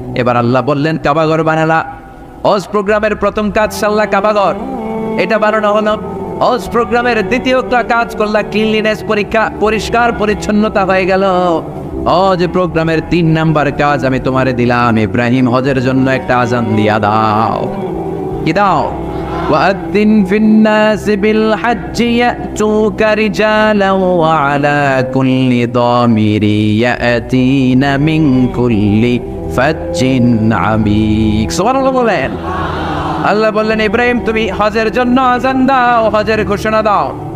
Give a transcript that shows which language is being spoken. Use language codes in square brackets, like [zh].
[bn] এবার আল্লাহ বললেন, কাবাঘর বানালা। হজ প্রোগ্রামের প্রথম কাজ সাল্লাহ কাবাঘর, এটা বানানো হলো। হজ প্রোগ্রামের দ্বিতীয় কাজ করলা ক্লিনলিনেস, পরীক্ষা, পরিষ্কার পরিচ্ছন্নতা হয়ে গেল। হজ প্রোগ্রামের 3 নাম্বার কাজ আমি তোমারে দিলাম, ইব্রাহিম হজের জন্য একটা আযান দিয়া দাও। কি দাও? [ar] وأذن في الناس بالحج يأتوك رجالا وعلى كل ضامر يأتين من كل فج عميق। [bn] সুবহানাল্লাহ বলেন। আল্লাহ বললেন, ইব্রাহিম তুমি হজের জন্য আযান দাও, হজের ঘোষণা দাও।